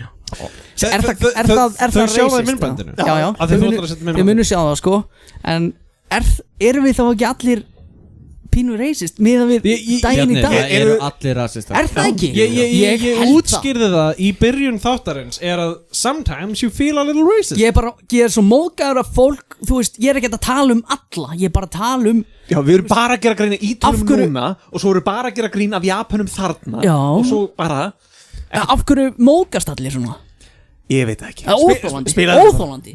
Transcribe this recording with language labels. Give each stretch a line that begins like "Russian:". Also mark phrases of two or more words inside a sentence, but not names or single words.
Icelandic: Er það þau sjá það í myndbandinu? Já, við munum sjá það sko. En erum við þá ekki allir pínu racist miðað við daginn í dag. Það eru allir rasistar. Er það ekki? Ég útskýrði það í byrjun þáttarins er að
English: sometimes you feel a little racist.
Icelandic: Ég er svo móðgæður af fólk, þú veist, ég er ekki að tala um alla, ég er bara að tala um. Já, við erum bara að gera grín af Ítölum núna og svo erum við bara að gera grín af Japanum þarna. Já. Og svo bara. Af hverju móðgast allir svona? Ég veit ekki. Óþólandi.